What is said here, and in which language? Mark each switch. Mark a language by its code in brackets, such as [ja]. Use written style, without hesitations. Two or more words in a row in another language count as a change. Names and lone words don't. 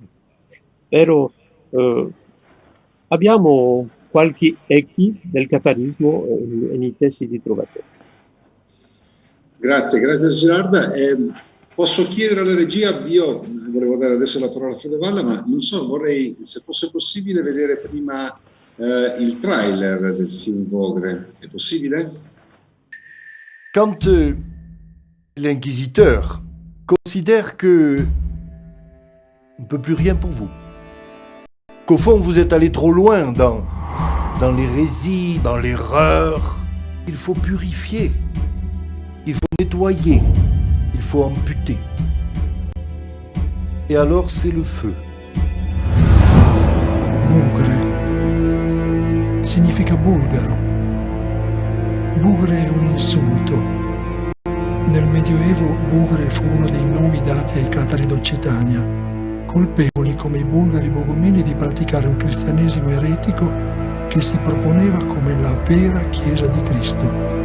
[it] Però abbiamo qualche echi del catarismo nei testi di trovatori. Grazie Gerarda. Posso chiedere alla regia, io volevo dare adesso la parola a Fredo Valla, ma non so, vorrei, se fosse possibile, vedere prima il trailer del film Vogre. È possibile? [fr] Quand l'inquisiteur considère que on ne peut plus rien pour vous, qu'au fond vous êtes allé trop loin dans l'hérésie, dans l'erreur, il faut purifier, il faut nettoyer, il faut amputer. Et alors c'est le feu. [it] Bugre significa bulgaro. Bugre è un insulto. Nel Medioevo Bugre fu uno dei nomi dati ai catari d'Occitania, colpevoli come i bulgari bogomili di praticare un cristianesimo eretico che si proponeva come la vera Chiesa di Cristo.